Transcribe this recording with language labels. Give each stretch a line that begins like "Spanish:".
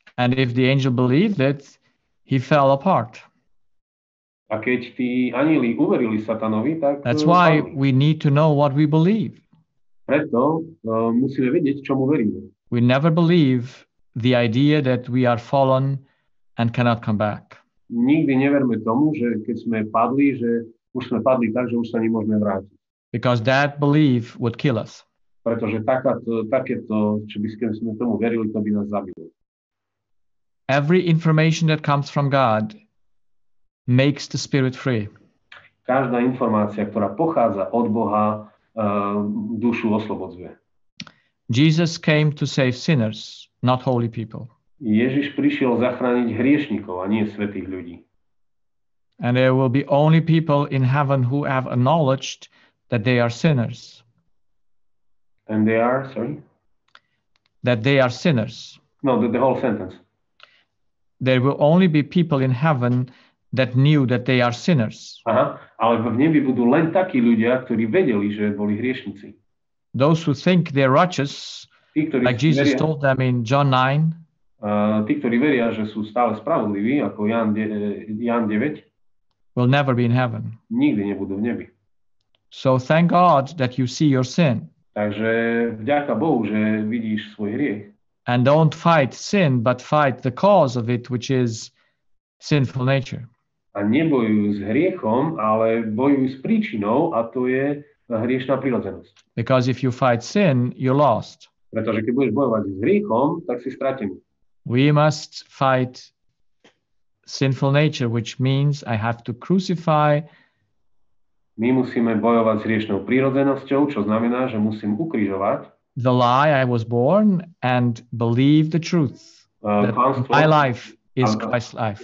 English: And if the angel believed it, he fell apart.
Slovak: A keď tí anjeli uverili Satanovi, tak...
English: That's why we need to know what we believe.
Slovak: Preto musíme vedieť, čomu veríme.
English: We never believe the idea that we are fallen and cannot come back.
Slovak: Nikdy neverme tomu, že keď sme padli, že už sme padli tak, že už sa nemôžeme vrátiť.
English: Because that belief would kill us.
Slovak: Pretože takéto, čo by sme tomu verili, to by nás zabilo.
English: Every information that comes from God makes the spirit free.
Slovak: Každá informácia, ktorá pochádza od Boha, dušu oslobodzuje.
English: Jesus came to save sinners, not holy people.
Slovak: Ježiš prišiel zachrániť hriešnikov a nie svätých ľudí.
English: And there will be only people in heaven who have acknowledged that they are sinners. And they are, sorry? That they are sinners. No, the whole sentence. There will only be people in heaven that knew that they are sinners.
Slovak: Aha, ale v nebi budú len takí ľudia, ktorí vedeli, že boli hriešnici.
English: Those who think they're righteous, like Jesus told them in John 9.
Slovak: Tí, ktorí veria, že sú stále spravodliví, ako Ján 9,
English: will never be in heaven.
Slovak: Nikdy nebudú v nebi.
English: So thank God that you see your sin.
Slovak: Takže vďaka Bohu, že vidíš svoj hriech.
English: And don't fight sin, but fight the cause of it, which is sinful nature.
Slovak: A nebojujú s hriechom, ale bojujú s príčinou, a to je hriešná prirodzenosť.
English: Because if you fight sin, you're lost.
Slovak: Pretože keď budeš bojovať s hriechom, tak si stratený.
English: We must fight sinful nature, which means I have to crucify.
Slovak: My musíme bojovať s hriešnou prirodzenosťou, čo znamená, že musím ukrižovať
English: the lie I was born and believe the truth. That my life is Christ's life.